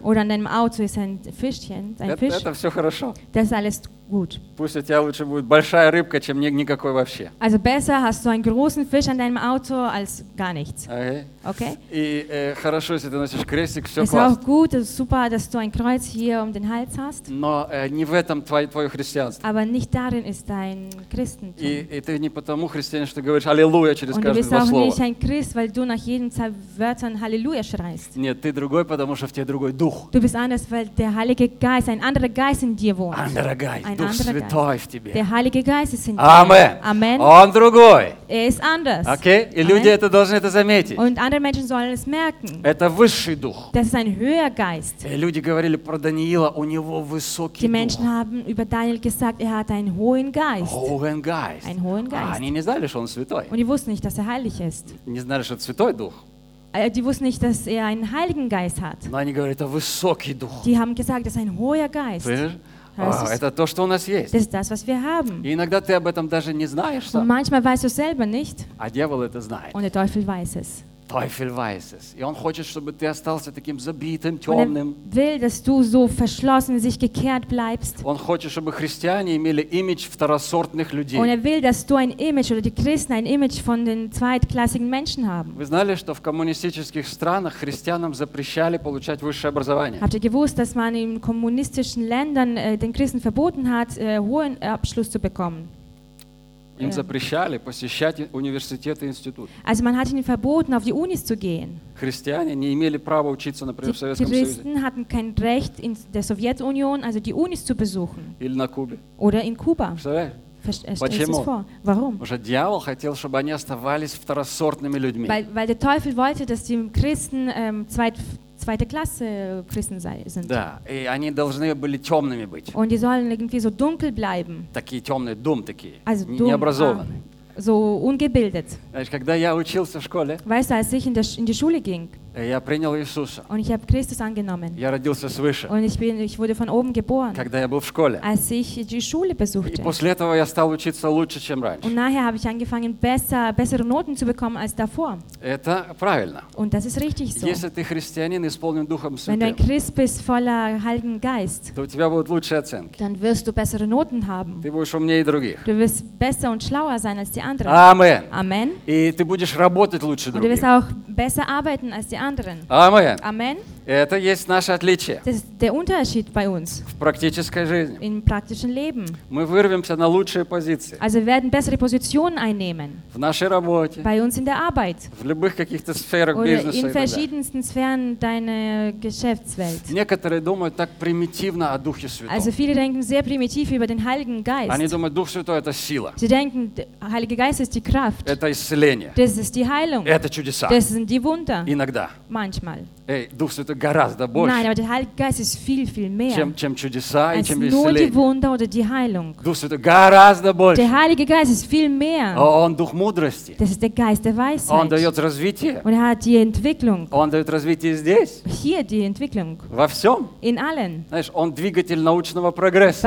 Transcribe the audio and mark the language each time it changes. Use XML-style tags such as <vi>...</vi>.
<de>Oder an deinem Auto ist ein Fischchen, ein Fisch.</de> <ru>Это все хорошо.</ru> <de>Das ist alles gut.</de> <ru>Пусть у тебя лучше будет большая рыбка, чем никакой вообще.</ru> <de>Also besser hast du einen großen Fisch an deinem Auto als gar nichts. Okay. Okay?</de> <ru>И хорошо, если ты носишь крестик, все классно.</ru> <de>Es ist auch gut, es ist super, dass du ein Kreuz hier um den Hals hast.</de> <ru>Но не в этом твое христианство.</ru> <de>Aber nicht darin ist dein Christentum.</de> <ru>И ты не потому христианин, что говоришь Аллилуйя через каждое слово.</ru> <de>Und du bist auch nicht ein Christ, weil du nach jedem zwei Wörtern Halleluja schreist.</de> <ru>Нет, ты другой, потому что в тебе другой дух.</ru> <de>Du bist anders, weil der Heilige Geist, ein anderer Geist in dir wohnt. Anderer Geist, ein Дух anderer Святой Geist.</de> <ru>В тебе.</ru> <de>Der Heilige Geist ist in dir. Amen. Amen.</de> <ru>Он другой.</ru> <de>Er ist anders. Okay?</de> <ru>И люди это должны это заметить.</ru> <de>Und andere Menschen sollen es merken.</de> <ru>Это высший дух.</ru> <de>Das ist ein höherer Geist.</de> <ru>И люди говорили про Даниила, у него высокий дух.</ru> <de>Die Menschen</de> <ru>дух.</ru> <de>Haben über Daniel gesagt, er hat einen hohen Geist. Hohen Geist. Ein hohen Geist.</de> <ru>Они не знали, что он святой.</ru> <de>Und die wussten nicht, dass er heilig ist.</de> <ru>Не знали, что святой дух.</ru> <de>Die wussten nicht, dass er einen Heiligen Geist hat.</de> <ru>Nein, говорят, это высокий дух.</ru> <de>Die haben gesagt, das ist ein hoher Geist.</de> <ru>Это то, что у нас есть.</ru> <de>Das ist das, was wir haben.</de> <ru>И иногда ты об этом даже не знаешь.</ru> <de>Und manchmal weißt du selber nicht.</de> <ru>А дьявол это знает.</ru> <de>Und der Teufel weiß es. Teufel weiß es.</de> <ru>И он хочет, чтобы ты остался таким забитым, темным.</ru> <de>Und er will, dass du so verschlossen, sich gekehrt bleibst.</de> <ru>Он хочет, чтобы христиане имели имидж второсортных людей.</ru> <de>Und er will, dass du ein Image oder die Christen ein Image von den zweitklassigen Menschen haben.</de> <ru>Вы знали, что в коммунистических странах христианам запрещали получать высшее образование?</ru> <de>Habt ihr gewusst, dass man in kommunistischen Ländern den Christen verboten hat, hohen Abschluss zu bekommen?</de> <ru>Им запрещали посещать университеты и институты.</ru> <de>Also man hat ihnen verboten, auf die Unis zu gehen.</de> <ru>Христиане не имели права учиться, например, в Советском Союзе.</ru> <de>Die Christen hatten kein Recht in der Sowjetunion, also die Unis zu besuchen.</de> <ru>Или на Кубе.</ru> <de>Oder in Kuba.</de> <ru>Почему?</ru> <de>Warum?</de> <ru>Потому что дьявол хотел, чтобы они оставались второсортными людьми.</ru> <de>Weil der Teufel wollte, dass die Christen zweite Klasse Christen sind.</de> <ru>Да, и они должны были темными быть.</ru> <de>Und die sollen irgendwie so dunkel bleiben.</de> <ru>Такие темные, dumm такие,</ru> <de>also</de> <ru>необразованные.</ru> <de>So ungebildet.</de> <ru>Знаешь, когда я учился в школе,</ru> <de>weißt du, als ich in die Schule ging,</de> <ru>я принял Иисуса.</ru> <de>Und ich habe Christus angenommen.</de> <ru>Я родился свыше.</ru> <de>Und ich wurde von oben geboren.</de> <ru>Когда я был в школе.</ru> <de>Als ich die Schule besuchte.</de> <ru>И после этого я стал учиться лучше, чем раньше.</ru> <de>Und nachher habe ich angefangen, bessere Noten zu bekommen als davor.</de> <ru>Это правильно.</ru> <de>Und das ist richtig so.</de> <ru>Если ты христианин, исполнен Духом Святым.</ru> <de>Wenn du ein Christ bist, voller Heiligen Geist.</de> <ru>То у тебя будут лучшие оценки.</ru> <de>Dann wirst du bessere Noten haben.</de> <ru>Ты будешь умнее других.</ru> <de>Du wirst besser und schlauer sein als die anderen. Amen. Amen.</de> <ru>И ты будешь работать лучше других.</ru> <de>Und du wirst auch besser arbeiten als die anderen. Amen. Amen.</de> <ru>Это есть наше отличие.</ru> <de>Das ist der Unterschied bei uns.</de> <ru>В практической жизни.</ru> <de>Im praktischen Leben.</de> <ru>Мы вырвемся на лучшие позиции.</ru> <de>Also werden bessere Positionen einnehmen.</de> <ru>В нашей работе.</ru> <de>Bei uns in der Arbeit.</de> <ru>В любых каких-то сферах бизнеса.</ru> <de>Oder in verschiedensten Sphären deiner Geschäftswelt.</de> <ru>Некоторые думают так примитивно о Духе Святом.</ru> <de>Also viele denken sehr primitiv über den Heiligen Geist.</de> <ru>Они думают, Дух Святой — это сила.</ru> <de>Sie denken, Heiliger Geist ist die Kraft.</de> <ru>Это исцеление.</ru> <de>Das ist die Heilung.</de> <ru>Это чудеса.</ru> <de>Das sind die Wunder.</de> <ru>Иногда.</ru> <de>Manchmal.</de> <ru>Эй, Дух Святой гораздо больше.</ru> <de>Nein, aber der Heilige Geist ist viel, viel mehr.</de> <ru>Чем чудеса и чем исцеление.</ru> <de>Nur die Wunder oder die Heilung.</de> <ru>Дух Святой гораздо больше.</ru> <de>Der Heilige Geist ist viel mehr.</de> <ru>Он Дух мудрости.</ru> <de>Das ist der Geist der Weisheit.</de> <ru>Он дает развитие.</ru> <de>Und er hat die Entwicklung.</de> <ru>Он дает развитие здесь.</ru> <de>Hier die Entwicklung.</de> <ru>Во всем.</ru> <de>In allen.</de> <ru>Знаешь, он двигатель научного прогресса.</ru>